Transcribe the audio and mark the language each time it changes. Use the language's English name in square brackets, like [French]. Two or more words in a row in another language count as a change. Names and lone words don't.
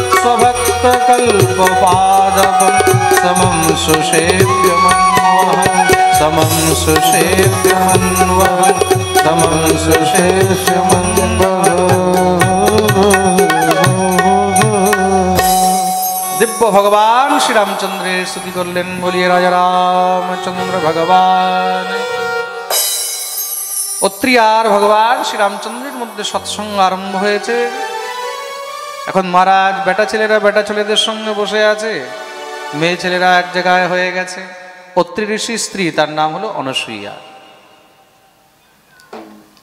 [Sanskrit] स्वभक्तकल्पपादपं, समं सुसेव्यमन्वहं। समं सुसेव्यमन्वहं, समं सुसेव्यमन्वहं। [Bangla] দিব্য ভগবান শ্রী রামচন্দ্রের স্তুতি করলেন। [Hindi] बोलिए राजा रामचंद्र भगवान। [Bangla] অত্রি আর ভগবান শ্রী রামচন্দ্রের মধ্যে সৎসঙ্গ আরম্ভ হয়েছে। এখন মহারাজ বেটা ছেলেরা বেটা ছেলেদের সঙ্গে বসে আছে, মেয়ে ছেলেরা এক জায়গায় হয়ে গেছে। অত্রি ঋষি স্ত্রী, তার নাম হলো অনসূয়া।